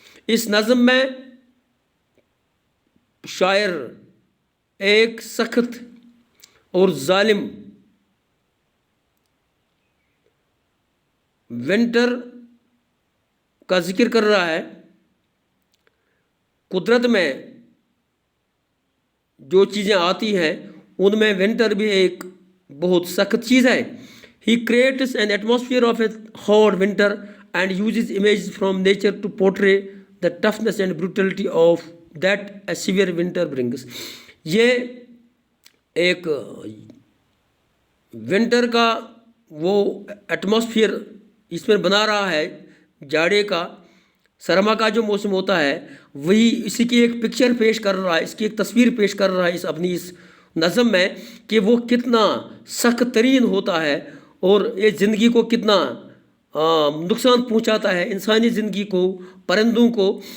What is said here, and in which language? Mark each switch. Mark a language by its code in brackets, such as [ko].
[ur] اس نظم میں شاعر ایک سخت اور ظالم ونٹر کا ذکر کر رہا ہے. قدرت میں جو چیزیں آتی ہیں ان میں ونٹر بھی ایک بہت سخت چیز ہے. [en] He creates an atmosphere of a hard winter and uses images from nature to portray the toughness and brutality of that a severe winter brings. [ur] یہ ایک ونٹر کا وہ ایٹماسفیئر اس میں بنا رہا ہے، جاڑے کا، سرما کا جو موسم ہوتا ہے وہی اسی کی ایک پکچر پیش کر رہا ہے، اس کی ایک تصویر پیش کر رہا ہے اس اپنی اس نظم میں کہ وہ کتنا سخت ترین ہوتا ہے اور یہ زندگی کو کتنا نقصان پہنچاتا ہے، انسانی زندگی کو، پرندوں کو.